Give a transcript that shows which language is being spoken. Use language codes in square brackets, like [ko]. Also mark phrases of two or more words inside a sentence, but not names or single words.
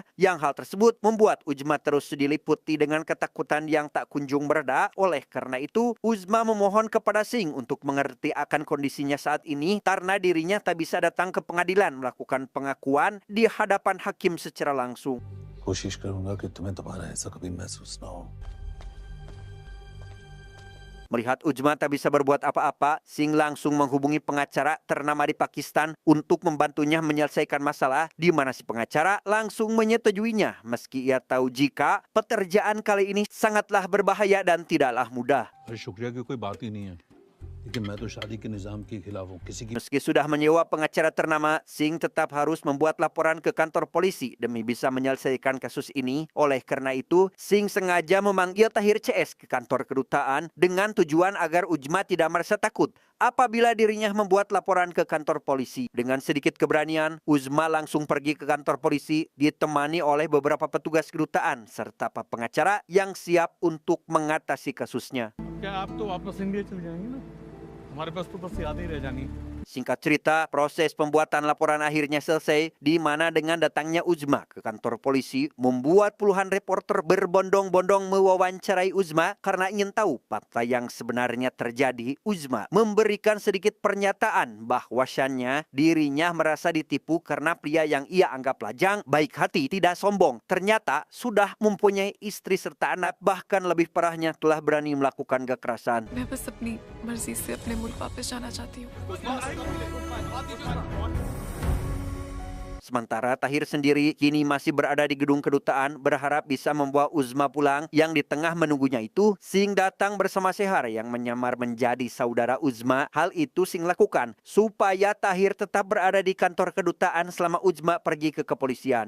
[id] Yang hal tersebut membuat Uzma terus diliputi dengan ketakutan yang tak kunjung mereda. Oleh karena itu, Uzma memohon kepada Singh untuk mengerti akan kondisinya saat ini karena dirinya tak bisa datang ke pengadilan melakukan pengakuan di hadapan hakim secara langsung. [hi] कोशिश करूंगा कि तुम्हें दोबारा ऐसा कभी महसूस ना हो। [id] Melihat Uzma tak bisa berbuat apa-apa, Singh langsung menghubungi pengacara ternama di Pakistan untuk membantunya menyelesaikan masalah, di mana si pengacara langsung menyetujuinya meski ia tahu jika pekerjaan kali ini sangatlah berbahaya dan tidaklah mudah. [hi] शुक्रिया की कोई बात ही नहीं है, लेकिन मैं तो शादी के निजाम के खिलाफ हूँ। किसी की [id] Meski sudah menyewa pengacara ternama, Singh tetap harus membuat laporan ke kantor polisi demi bisa menyelesaikan kasus ini. Oleh karena itu, Singh sengaja memanggil Tahir CS ke kantor kedutaan dengan tujuan agar Uzma tidak merasa takut apabila dirinya membuat laporan ke kantor polisi. Dengan sedikit keberanian, Uzma langsung pergi ke kantor polisi ditemani oleh beberapa petugas kedutaan serta pengacara yang siap untuk mengatasi kasusnya. [hi] क्या आप तो वापस इंडिया चले जाएंगे ना? हमारे पास तो बस यादें ही रह जानी है। [id] Singkat cerita, proses pembuatan laporan akhirnya selesai, di mana dengan datangnya Uzma ke kantor polisi, membuat puluhan reporter berbondong-bondong mewawancarai Uzma karena ingin tahu fakta yang sebenarnya terjadi. Uzma memberikan sedikit pernyataan bahwasannya dirinya merasa ditipu karena pria yang ia anggap lajang, baik hati, tidak sombong, ternyata sudah mempunyai istri serta anak, bahkan lebih parahnya telah berani melakukan kekerasan. [hi] मैं बस अपनी मर्जी से अपने मुल्क वापस जाना चाहती हूँ। [id] Sementara Tahir sendiri kini masih berada di gedung kedutaan berharap bisa membawa Uzma pulang. Yang di tengah menunggunya itu, Singh datang bersama Sehar yang menyamar menjadi saudara Uzma. Hal itu Singh lakukan supaya Tahir tetap berada di kantor kedutaan selama Uzma pergi ke kepolisian.